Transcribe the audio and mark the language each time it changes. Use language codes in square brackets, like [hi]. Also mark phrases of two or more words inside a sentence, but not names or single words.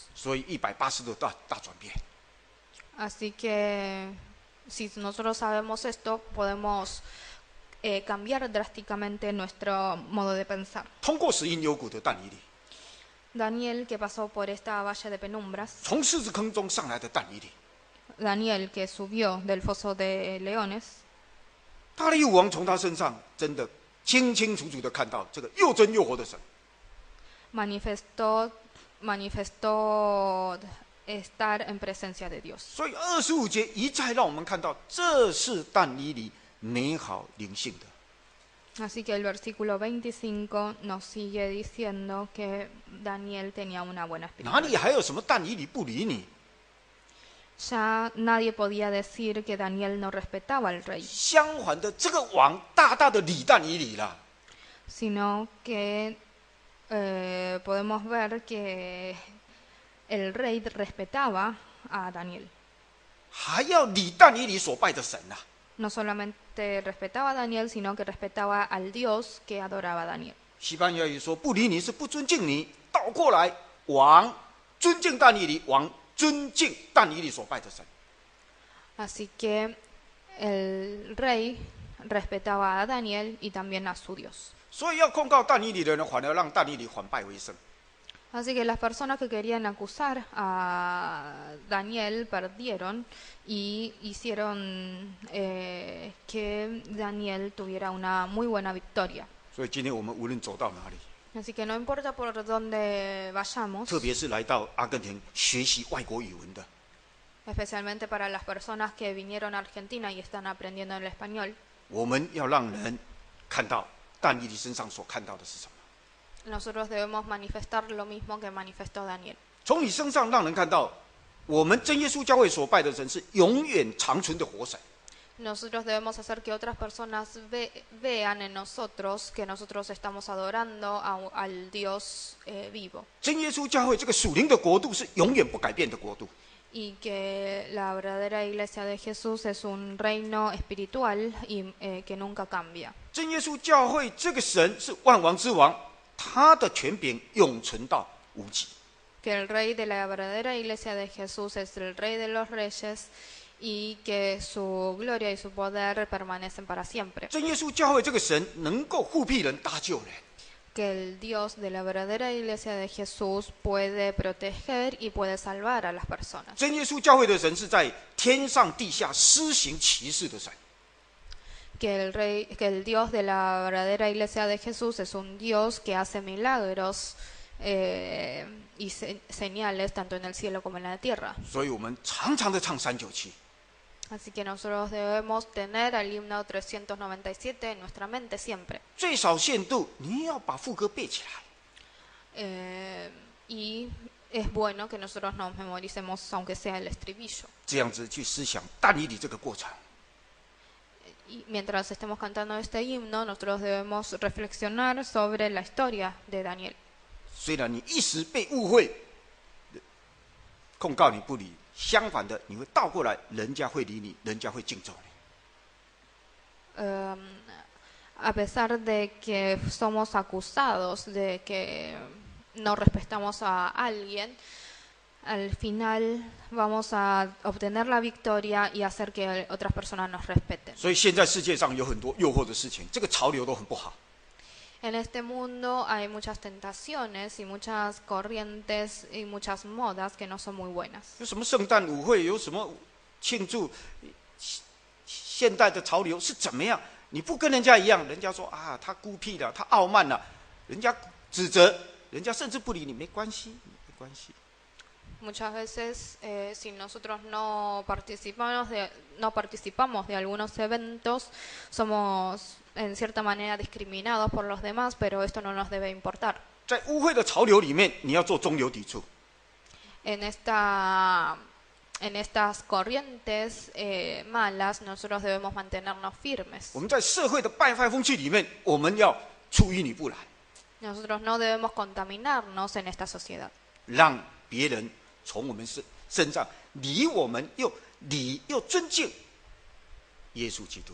[zh] 所以180度大转变。 [es] Así que si nosotros sabemos esto, podemos cambiar drásticamente nuestro modo de pensar. [zh] 通过死荫幽谷的但以理， [es] Daniel, que pasó por esta valle de penumbras, [zh] 从狮子坑中上来的但以理， [es] Daniel, que subió del foso de leones, [zh] 大利乌王从他身上真的清清楚楚的看到这个又真又活的神。 [es] manifestó estar en presencia de Dios. [zh] 所以25节一再让我们看到，这是但以理美好灵性的。 [es] Así que el versículo 25 nos sigue diciendo que Daniel tenía una buena [zh] 哪里 [es] espiritualidad. [zh] 还有什么但以理不理你？ [es] Ya nadie podía decir que Daniel no respetaba al rey, [zh] 相反的，这个王大大的理但以理了。 [es] sino que podemos ver que el rey respetaba a Daniel. [zh] 还要理但以理所拜的神呐、啊。 [es] No solamente respetaba a Daniel, sino que respetaba al Dios que adoraba a Daniel. [zh] 西班牙语说不理你是不尊敬你，倒过来，王尊敬但以理，王尊敬但以理所拜的神。 [es] Así que el rey respetaba a Daniel y también a su Dios. [zh] 所以要控告但以理的人，反而让但以理反败为胜。 [es] Así que las personas que querían acusar a Daniel perdieron y hicieron que Daniel tuviera una muy buena victoria. [zh] 所以今天我们无论走到哪里， [es] Así que no importa por dónde vayamos, [zh] 特别是来到阿根廷学习外国语文的， [es] especialmente para las personas que vinieron a Argentina y están aprendiendo el español, [zh] 我们要让人看到但以理身上所看到的是什么。 [es] nosotros debemos manifestar lo mismo que manifestó Daniel. [zh] 从你身上让人看到，我们真耶稣教会所拜的神是永远长存的活神。 [es] Nosotros debemos hacer que otras personas vean en nosotros que nosotros estamos adorando al Dios vivo. [zh] 真耶稣教会这个属灵的国度是永远不改变的国度。 [es] Y que la verdadera iglesia de Jesús es un reino espiritual y que nunca cambia. [zh] 真耶稣教会这个神是万王之王，他的权柄永存到无极。 [es] Que el rey de la verdadera iglesia de Jesús es el rey de los reyes y que su gloria y su poder permanecen para siempre. [zh] 真耶稣教会这个神能够护庇人、搭救人。 [es] Que el Dios de la verdadera iglesia de Jesús puede proteger y puede salvar a las personas. [zh] 真耶稣教会的神是在天上地下施行奇事的神。 [es] Que el Dios de la verdadera iglesia de Jesús es un Dios que hace milagros y señales tanto en el cielo como en la tierra. [zh] 所以我们常常的唱397。 [es] Así que nosotros debemos tener el himno 397 en nuestra mente siempre. [zh] 最少限度你要把副歌背起来。 [es] Y es bueno que nosotros nos memoricemos aunque sea el estribillo. [zh] 这样子去思想但以理这个过程。 [es] Y mientras estemos cantando este himno, nosotros debemos reflexionar sobre la historia de Daniel. [zh] 虽然你一时被误会，控告你不理，相反的，你会倒过来，人家会理你，人家会敬重你。 [es] A pesar de que somos acusados de que no respetamos a alguien, al final vamos a obtener la victoria y hacer que otras personas nos respeten. [zh] 所以现在世界上有很多诱惑的事情，这个潮流都很不好。 [es] En este mundo hay muchas tentaciones y muchas corrientes y muchas modas que no son muy buenas. [zh] 有什么圣诞舞会，有什么庆祝现代的潮流是怎么样？你不跟人家一样，人家说啊，他孤僻了，他傲慢了，人家指责，人家甚至不理你，没关系，没关系。 [es] Muchas veces, si nosotros no participamos de algunos eventos, somos en cierta manera discriminados por los demás, pero esto no nos debe importar. [zh] 在污秽的潮流里面，你要做中流砥柱。 [es] En estas corrientes malas, nosotros debemos mantenernos firmes. [zh] 我们在社会的败坏风气里面，我们要出淤泥不染， [es] Nosotros no debemos contaminarnos en esta sociedad. [zh] 让别人从我们身上离我们又尊敬耶稣基督。